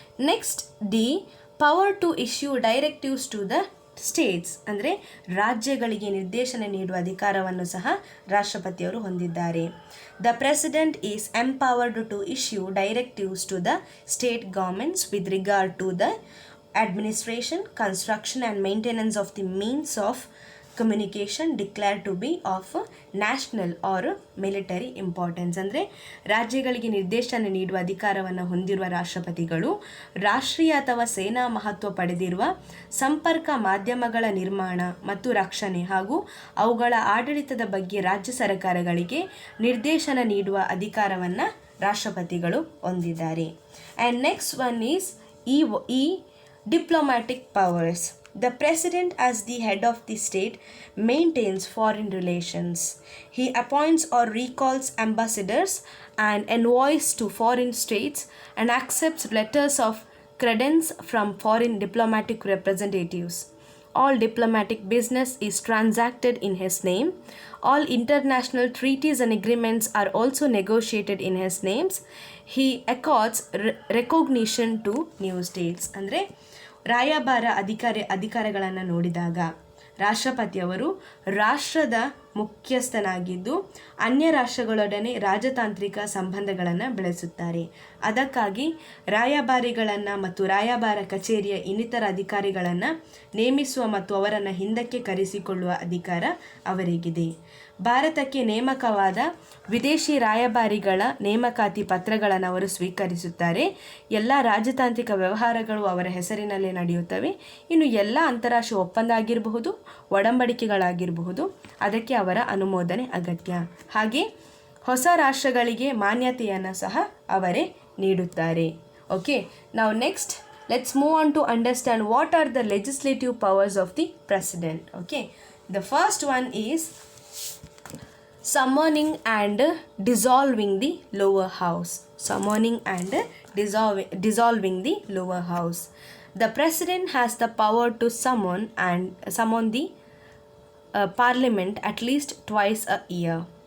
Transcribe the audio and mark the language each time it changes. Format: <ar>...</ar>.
<en>next, D, power to issue directives to the states,</en> <kn>ಅಂದರೆ ರಾಜ್ಯಗಳಿಗೆ ನಿರ್ದೇಶನ ನೀಡುವ ಅಧಿಕಾರವನ್ನು ಸಹ ರಾಷ್ಟ್ರಪತಿಯವರು ಹೊಂದಿದ್ದಾರೆ.</kn> <en>The president is empowered to issue directives to the state governments with regard to the administration, construction and maintenance of the means of communication declared to be of national or military importance.</en> <kn>ಅಂದರೆ ರಾಜ್ಯಗಳಿಗೆ ನಿರ್ದೇಶನ ನೀಡುವ ಅಧಿಕಾರವನ್ನು ಹೊಂದಿರುವ ರಾಷ್ಟ್ರಪತಿಗಳು ರಾಷ್ಟ್ರೀಯ ಅಥವಾ ಸೇನಾ ಮಹತ್ವ ಪಡೆದಿರುವ ಸಂಪರ್ಕ ಮಾಧ್ಯಮಗಳ ನಿರ್ಮಾಣ ಮತ್ತು ರಕ್ಷಣೆ ಹಾಗೂ ಅವುಗಳ ಆಡಳಿತದ ಬಗ್ಗೆ ರಾಜ್ಯ ಸರ್ಕಾರಗಳಿಗೆ ನಿರ್ದೇಶನ ನೀಡುವ ಅಧಿಕಾರವನ್ನು ರಾಷ್ಟ್ರಪತಿಗಳು ಹೊಂದಿದ್ದಾರೆ.</kn> <en>And next one is diplomatic powers. The president, as the head of the state, maintains foreign relations. He appoints or recalls ambassadors and envoys to foreign states and accepts letters of credence from foreign diplomatic representatives. All diplomatic business is transacted in his name. All international treaties and agreements are also negotiated in his names. He accords recognition to new states.</en> <kn>ಅಂದರೆ ರಾಯಭಾರ ಅಧಿಕಾರಗಳನ್ನು ನೋಡಿದಾಗ ರಾಷ್ಟ್ರಪತಿಯವರು ರಾಷ್ಟ್ರದ ಮುಖ್ಯಸ್ಥನಾಗಿದ್ದು ಅನ್ಯ ರಾಷ್ಟ್ರಗಳೊಡನೆ ರಾಜತಾಂತ್ರಿಕ ಸಂಬಂಧಗಳನ್ನು ಬೆಳೆಸುತ್ತಾರೆ. ಅದಕ್ಕಾಗಿ ರಾಯಭಾರಿಗಳನ್ನು ಮತ್ತು ರಾಯಭಾರ ಕಚೇರಿಯ ಇನ್ನಿತರ ಅಧಿಕಾರಿಗಳನ್ನು ನೇಮಿಸುವ ಮತ್ತು ಅವರನ್ನು ಹಿಂದಕ್ಕೆ ಕರೆಸಿಕೊಳ್ಳುವ ಅಧಿಕಾರ ಅವರಿಗಿದೆ. ಭಾರತಕ್ಕೆ ನೇಮಕವಾದ ವಿದೇಶಿ ರಾಯಭಾರಿಗಳ ನೇಮಕಾತಿ ಪತ್ರಗಳನ್ನು ಅವರು ಸ್ವೀಕರಿಸುತ್ತಾರೆ. ಎಲ್ಲ ರಾಜತಾಂತ್ರಿಕ ವ್ಯವಹಾರಗಳು ಅವರ ಹೆಸರಿನಲ್ಲೇ ನಡೆಯುತ್ತವೆ. ಇನ್ನು ಎಲ್ಲ ಅಂತಾರಾಷ್ಟ್ರೀಯ ಒಪ್ಪಂದ ಆಗಿರಬಹುದು, ಒಡಂಬಡಿಕೆಗಳಾಗಿರಬಹುದು, ಅದಕ್ಕೆ ಅವರ ಅನುಮೋದನೆ ಅಗತ್ಯ. ಹಾಗೆ ಹೊಸ ರಾಷ್ಟ್ರಗಳಿಗೆ ಮಾನ್ಯತೆಯನ್ನು ಸಹ ಅವರೇ ನೀಡುತ್ತಾರೆ.</kn> <en>Okay, ನಾವು next let's move on to understand what are the legislative powers of the president. Okay, the first one is summoning and dissolving the lower house. Summoning and dissolving the lower house. The president has the power to summon the parliament at least twice a year.</en>